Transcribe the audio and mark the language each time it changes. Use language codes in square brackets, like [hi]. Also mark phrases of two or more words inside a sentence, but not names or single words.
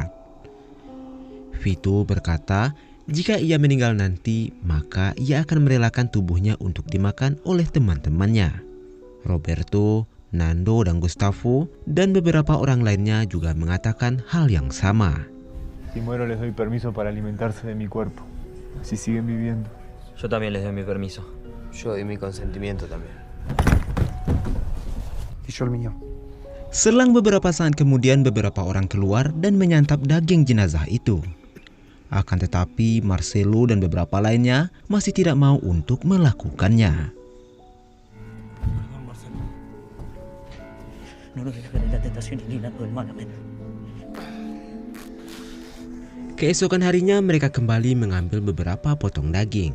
[id] Vito berkata jika ia meninggal nanti maka ia akan merelakan tubuhnya untuk dimakan oleh teman-temannya. Roberto, Nando dan Gustavo dan beberapa orang lainnya juga mengatakan hal yang sama. [es] Si muero les doy permiso para alimentarse de mi cuerpo. Así siguen viviendo. Yo también les doy mi permiso. Yo doy mi consentimiento también. Y yo el mío. [id] Selang beberapa saat kemudian beberapa orang keluar dan menyantap daging jenazah itu. Akan tetapi Marcelo dan beberapa lainnya masih tidak mau untuk melakukannya. Keesokan harinya mereka kembali mengambil beberapa potong daging.